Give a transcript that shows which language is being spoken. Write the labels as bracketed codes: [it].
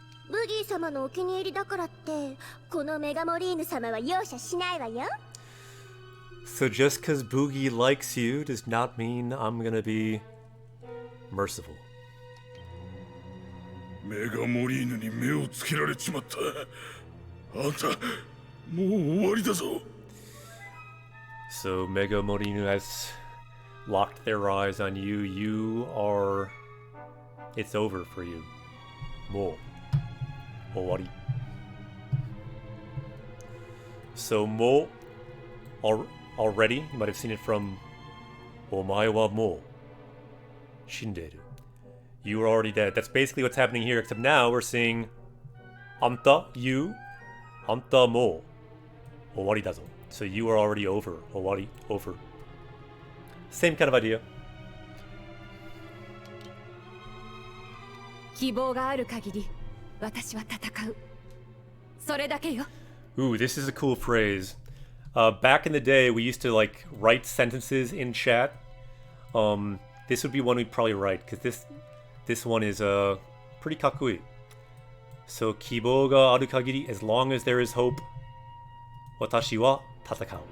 [ja] ブギー様のお気に入りだからってこのメガモリーヌ様は容赦しないわよ。 [en] So just because Boogie likes you does not mean I'm gonna be merciful. [ja] メガモリーヌに目をつけられちまった。あんた、もう終わりだぞ。 [en] So Mega Morinu has locked their eyes on you. You are... It's over for you. Mo. Owari. So Mo, already, you might have seen it from [ja] Omae wa mo shinderu. [en] You are already dead. That's basically what's happening here, except now we're seeing Anta, you, [ja] Anta mo owari dazo. [en] So you are already over. Owari, over. Same kind of idea. [ja] 希望がある限り私は戦う。それだけよ。 [en] Ooh, this is a cool phrase. Back in the day, we used to like write sentences in chat. This would be one we'd probably write because this one is pretty kakui. So [ja] kibou ga aru kagiri, [en] as long as there is hope, [ja] watashi wa tatakau.